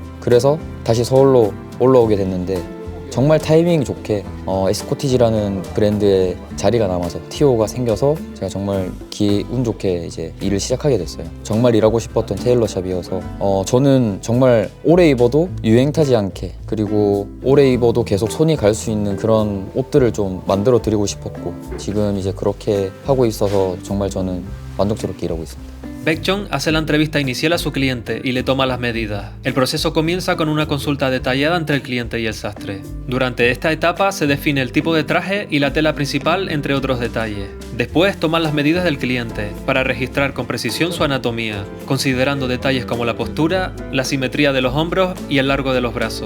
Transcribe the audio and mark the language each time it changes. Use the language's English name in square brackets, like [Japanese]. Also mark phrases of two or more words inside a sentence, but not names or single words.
[Korean] 그래서 다시 서울로 올라오게 됐는데 정말 타이밍이 좋게 에스코티지라는 브랜드의 자리가 남아서 TO가 생겨서 제가 정말 운 좋게 이제 일을 시작하게 됐어요. 정말 일하고 싶었던 테일러샵이어서 저는 정말 오래 입어도 유행 타지 않게 그리고 오래 입어도 계속 손이 갈 수 있는 그런 옷들을 좀 만들어 드리고 싶었고 지금 이제 그렇게 하고 있어서 정말 저는 만족스럽게 일하고 있습니다. [Spanish] Baekchon hace la entrevista inicial a su cliente y le toma las medidas. El proceso comienza con una consulta detallada entre el cliente y el sastre. Durante esta etapa se define el tipo de traje y la tela principal, entre otros detalles. Después toman las medidas del cliente para registrar con precisión su anatomía, considerando detalles como la postura, la simetría de los hombros y el largo de los brazos.